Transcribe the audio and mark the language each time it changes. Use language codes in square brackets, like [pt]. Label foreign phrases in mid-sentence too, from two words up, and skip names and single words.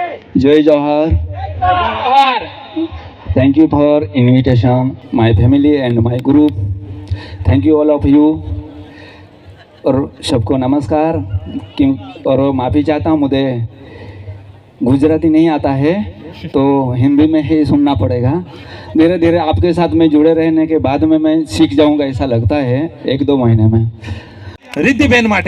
[hi] जय जोहार. [en] Thank you for invitation, my family and my group. Thank you all of you. [hi] और सबको नमस्कार। क्यों और माफ़ी चाहता हूँ, मुझे गुजराती नहीं आता है तो हिंदी में ही सुनना पड़ेगा। धीरे धीरे आपके साथ में जुड़े रहने के बाद में मैं सीख जाऊंगा ऐसा लगता है 1-2 महीने में। [gu] रिद्धिबेन માટે